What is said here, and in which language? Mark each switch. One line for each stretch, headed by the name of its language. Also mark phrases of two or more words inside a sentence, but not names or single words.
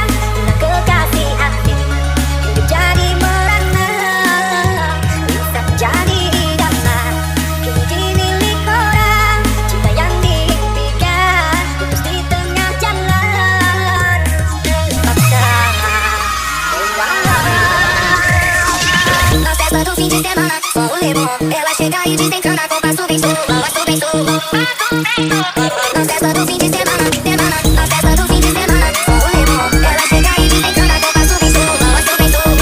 Indonesian: Bila kekasih hati hidup jadi merana, bisa jadi idaman kini dimiliki orang. Cinta yang diimpikan putus di tengah jalan, terpaksa.
Portuguese: Nós é todo fim de semana, só o limão. Ela chega e desencana com passo bem solto, passo bem solto. Nós é todo fim de semana, semana. Nós é todo fim de semana, só o limão. Ela chega e desencana com passo bem solto, passo bem solto.